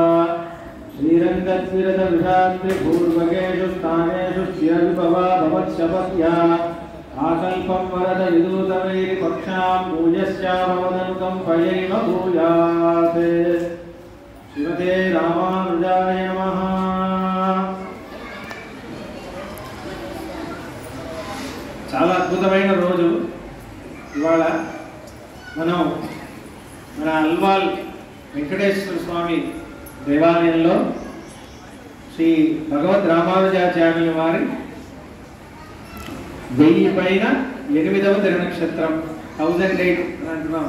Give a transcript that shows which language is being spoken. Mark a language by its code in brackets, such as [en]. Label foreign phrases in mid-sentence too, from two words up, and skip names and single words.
[sa] श्रीरङ्गद्विरदविषाद्रिपूर्वकेषु स्थानेषु चिरविभवा भवत्शपथ्या आकल्पं वरद विदूतवैरिपक्षां पूजस्याभवदनुकम्पयैव भूयात्। श्रीमते रामानुजाय नमः। [te] చాలా అద్భుతమైన రోజు ఇవాళ. మనం మన అల్వాల్ వెంకటేశ్వర స్వామి దేవాలయంలో శ్రీ భగవద్ రామానుజాచార్యుల వారి 1000 పైన 8వ తిరునక్షత్రం 1008 అని అంటున్నాం.